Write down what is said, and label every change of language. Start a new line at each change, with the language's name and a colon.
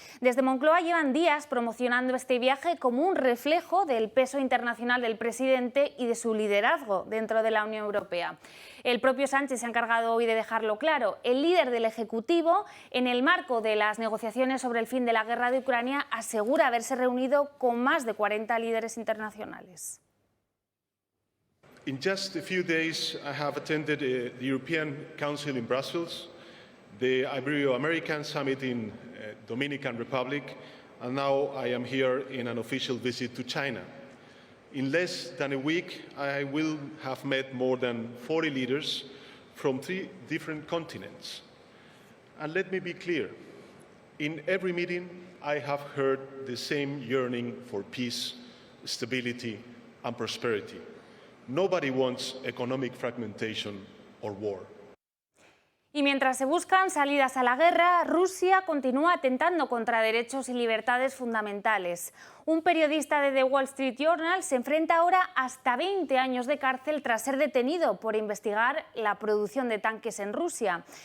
Spanish: Desde Moncloa llevan días promocionando este viaje como un reflejo del peso internacional del presidente y de su liderazgo dentro de la Unión Europea. El propio Sánchez se ha encargado hoy de dejarlo claro. El líder del Ejecutivo, en el marco de las negociaciones sobre el fin de la guerra de Ucrania, asegura haberse reunido con más de 40 líderes internacionales.
English: In just a few days, I have attended the European Council in Brussels, the Ibero-American Summit in Dominican Republic, and now I am here in an official visit to China. In less than a week, I will have met more than 40 leaders from 3 different continents. And let me be clear, in every meeting, I have heard the same yearning for peace, stability, and prosperity. Nobody wants economic fragmentation or war.
Spanish: Y mientras se buscan salidas a la guerra, Rusia continúa atentando contra derechos y libertades fundamentales. Un periodista de The Wall Street Journal se enfrenta ahora hasta 20 años de cárcel tras ser detenido por investigar la producción de tanques en Rusia.